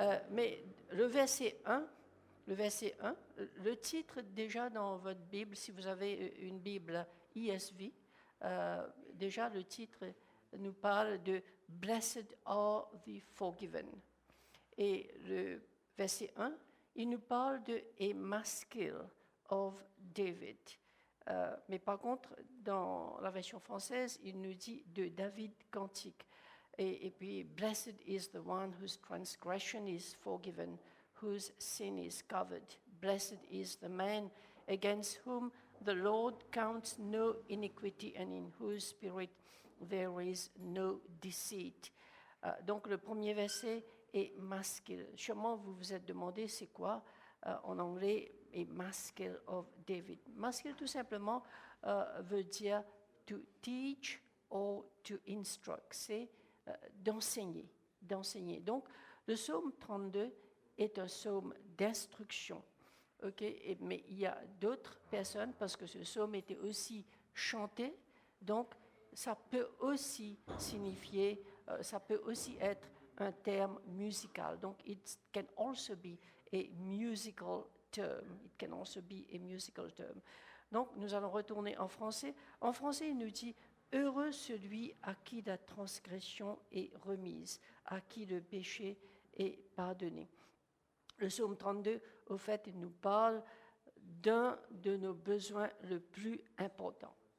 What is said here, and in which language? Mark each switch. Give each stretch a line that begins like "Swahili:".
French: Mais le verset 1, le titre déjà dans votre Bible, si vous avez une Bible ESV, déjà le titre nous parle de «
English: Blessed are the forgiven ».
French: Et le verset 1, il nous parle de «
English: A maskil of David ».
French: Mais par contre, dans la version française, il nous dit de David cantique. Et puis,
English: blessed is the one whose transgression is forgiven, whose sin is covered. Blessed is the man against whom the Lord counts no iniquity and in whose spirit there is no deceit.
French: Donc, le premier verset est maskil. Sûrement, vous vous êtes demandé, c'est quoi en anglais, et
English: maskil of David.
French: Maskil, tout simplement, veut dire
English: to teach or to instruct.
French: C'est d'enseigner. Donc, le psaume 32 est un psaume d'instruction. Okay? Mais il y a d'autres personnes, parce que ce psaume était aussi chanté, donc ça peut aussi signifier, ça peut aussi être un terme musical. Donc,
English: it can also be a musical term. It can also be a musical term.
French: Donc, nous allons retourner en français. En français, il nous dit « Heureux celui à qui la transgression est remise, à qui le péché est pardonné ». Le psaume 32, au fait, il nous parle d'un de nos besoins le plus important.